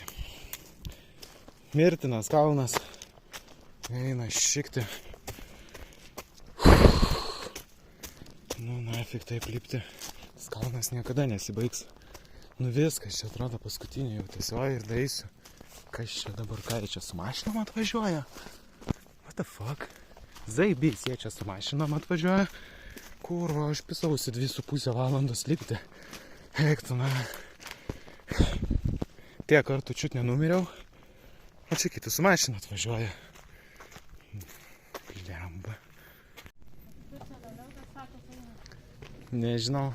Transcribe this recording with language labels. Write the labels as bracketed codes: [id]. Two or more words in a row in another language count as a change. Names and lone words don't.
[lt] Mirtinas kalnas. Eina šikti. Nu, nafig taip lipti. Kalnas niekada nesibaigs. Nu viskas, čia atrodo paskutinė jau tiesioji ir daeisiu. Kas čia dabar, ką jie čia su mašinom atvažiuoja? [en] What the fuck? [lt] Zaibys, jie čia su mašinom atvažiuoja. Kurva, aš pisausi 2,5 valandos lipti. Eiktų, na. Tiek kartų čiut nenumiriau. O čia kiti su mašina atvažiuoja. Lemba. Nežinau.